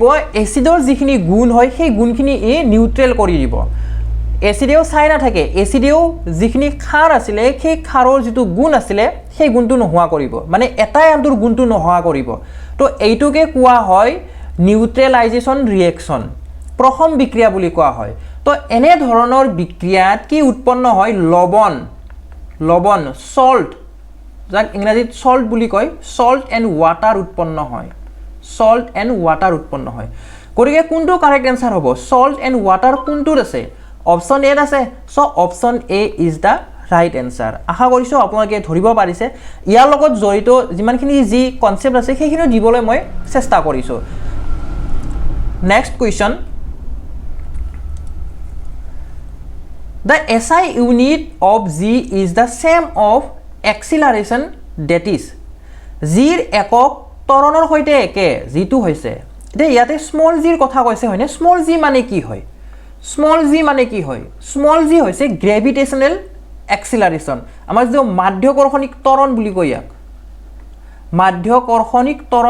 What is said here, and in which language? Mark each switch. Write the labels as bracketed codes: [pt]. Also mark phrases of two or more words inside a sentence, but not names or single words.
[as] এসিডৰ যিখিনি গুণ হয় সেই গুণখিনি নিউট্ৰেল কৰি দিব এসিডেও চাই না থাকে এসিডেও যিখিনি ক্ষাৰ আছিল সেই ক্ষাৰৰ যেটো গুণ আছিল সেই গুণটো নোহোৱা কৰিব মানে এটাই আনটোৰ গুণটো নোহোৱা কৰিব তো এইটোকে কোৱা হয় [en] neutralization reaction [as] প্ৰথম বিক্ৰিয়া বুলি কোৱা হয় তো এনে ধৰণৰ বিক্ৰিয়াত কি উৎপন্ন হয় লবণ সল্ট যাক ইংৰাজীত সল্ট বুলি কয় [en] salt and water [as] উৎপন্ন হয় গতিকে কোনটো [en] correct answer [as] হ'ব [en] salt and water [as] কোনটোত আছে [en] option A [as] আছে [en] so option A is the right answer [as] আশা কৰিছো আপোনালোকে ধৰিব পাৰিছে ইয়াৰ লগত জড়িত যিমানখিনি যি কনসেপ্ট আছে সেইখিনি দিবলৈ মই চেষ্টা কৰিছো [en] next question The SI unit of G is the same of acceleration that [as] is Gৰ একক ত্বৰণৰ সৈতে একে যেটো হৈছে এতিয়া ইয়াতে [en] small Gৰ [as] কথা কৈছে হয়নে [en] small G [as] মানে কি হয় [en] small G [as] মানে কি হয় [en] small G [as] হৈছে [en] gravitational acceleration [as] আমাৰ যে মাধ্যকৰ্ষণিক ত্বৰণ বুলি কয় ইয়াক মাধ্যকৰ্ষণিক ত্বৰণ